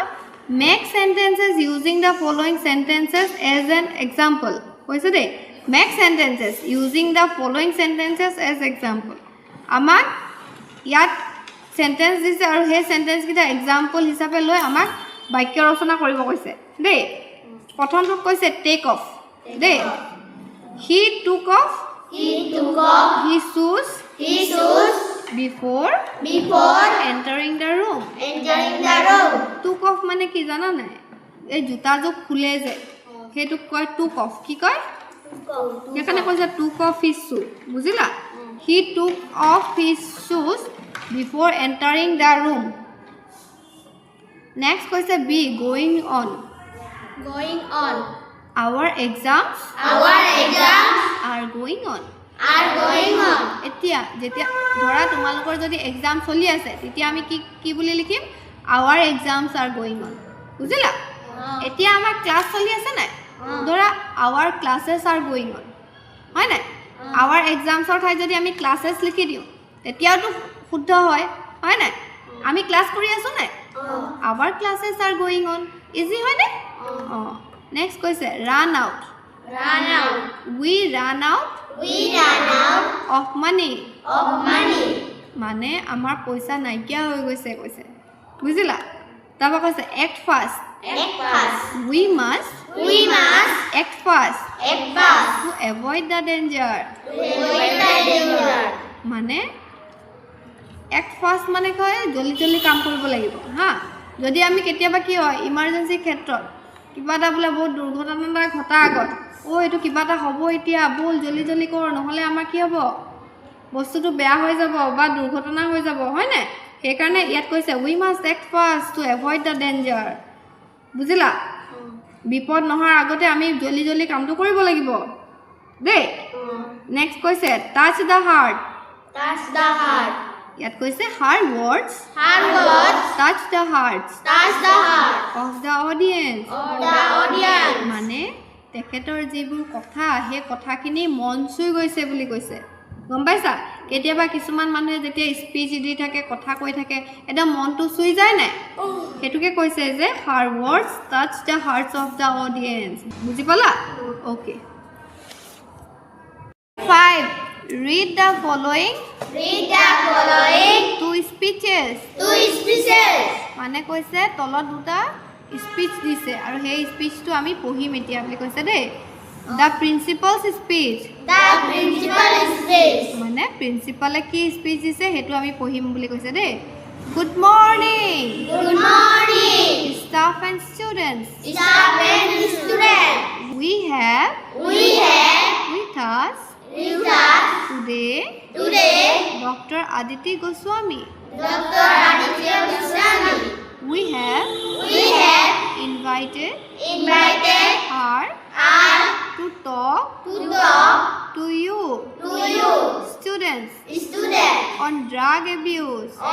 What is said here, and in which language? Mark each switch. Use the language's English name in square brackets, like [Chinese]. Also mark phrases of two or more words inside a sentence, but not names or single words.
[English] Make sentences using the following sentences as an example [Assamese] কৈছে দেই। [English] Make sentences using the following sentences as example. [Assamese] আমাক ইয়াত সেন্টেন্স দিছে আৰু সেই সেন্টেন্স কিটা এক্সাম্পল হিচাপে লৈ আমাক বাক্য ৰচনা কৰিব কৈছে দেই। প্ৰথমটো কৈছে [English] take off দেই। He took off his shoes before entering the room took off [Assamese] মানে কি জানা নাই? এই জোতাযোৰ খুলে যে সেইটোক কয় [English] took off. [Assamese] কি কয়? সেইকাৰণে কৈছে [English] took off his shoe বুজিলা? He took off his shoes before entering the room. Next question B, going on. Our exams are going on. [Assamese] এতিয়া যেতিয়া ধৰা তোমালোকৰ যদি এক্সাম চলি আছে তেতিয়া আমি কি বুলি লিখিম? [English] our exams are going on. [Assamese] বুজিলা? এতিয়া আমাৰ ক্লাছ চলি আছে নাই? [English] ধৰা our classes are going on. [Assamese] হয় নাই? [English] our exams [Assamese] ৰ ঠাইত যদি আমি classes লিখি দিওঁ তেতিয়াতো শুদ্ধ হয় নাই? আমি ক্লাছ কৰি আছো নাই? [English] our classes are going on. [Assamese] ইজি হয় নাই? নেক্সট কৈছে [English] run out. we run out of money. [Assamese] মানে আমাৰ পইচা নাইকিয়া হৈ গৈছে কৈছে। বুজিলা? তাৰপৰা কৈছে [English] act fast. we must act fast to avoid the danger. [Assamese] মানে [English] act fast [Assamese] মানে কয় জলদি কাম কৰিব লাগিব হা। যদি আমি কেতিয়াবা কি হয় ইমাৰ্জেঞ্চি ক্ষেত্ৰত কিবা এটা বোলে বহুত দুৰ্ঘটনা ঘটা আগত এইটো কিবা এটা হ'ব এতিয়া বল জলদি কৰ নহ'লে আমাৰ কি হ'ব বস্তুটো বেয়া হৈ যাব বা দুৰ্ঘটনা হৈ যাব হয় নাই? সেইকাৰণে ইয়াত কৈছে [English] we must act fast to avoid the danger. [Assamese] বুজিলা? বিপদ নোহোৱাৰ আগতে আমি জলদি কামটো কৰিব লাগিব দেই। [English] নেক্সট কৈছে touch the heart. [Assamese] ইয়াত কৈছে [English] her words touch the hearts of the audience. [Assamese] মানে তেখেতৰ যিবোৰ কথা সেই কথাখিনি মন চুই গৈছে বুলি কৈছে। গম পাইছা? কেতিয়াবা কিছুমান মানুহে যেতিয়া স্পীচ দি থাকে কথা কৈ থাকে একদম মনটো চুই যায় নাই? সেইটোকে কৈছে যে [English] her words touch the hearts of the audience. [Assamese] বুজি পালা? ওকে। [English] 5 read the following two speeches. [Assamese] মানে কৈছে তলত দুটা স্পীচ দিছে আৰু সেই স্পীচটো আমি পঢ়িম এতিয়া বুলি কৈছে দেই। [English] The principal's speech [Assamese] মানে প্ৰিন্সিপালে কি স্পীচ দিছে সেইটো আমি পঢ়িম বুলি কৈছে দেই। [English] Good morning staff and students. We have with us today Dr. Aditi Goswami. We have invited her to talk to you students on drug abuse.